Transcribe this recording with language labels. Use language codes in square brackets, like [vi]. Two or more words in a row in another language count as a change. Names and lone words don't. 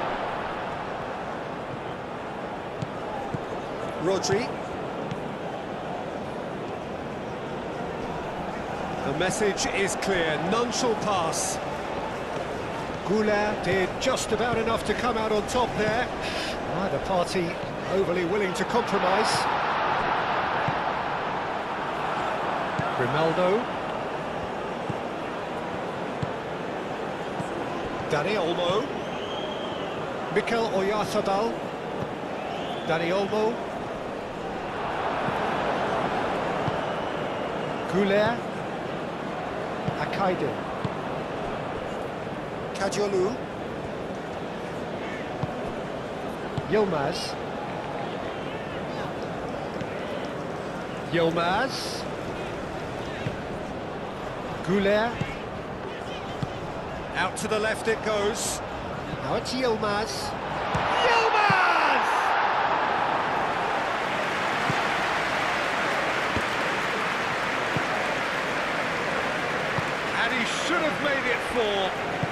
[en] Rodri. The message is clear, none shall pass. Goulet did just about enough to come out on top there. Neither party overly willing to compromise. Grimaldo. Dani Olmo. Mikel Oyarzabal. Dani Olmo. Goulet. Akaide. Kadiolu. Yilmaz. Yilmaz. Goulet. Out to the left it goes. Now it's Yilmaz. Yilmaz! And he should have made it 4.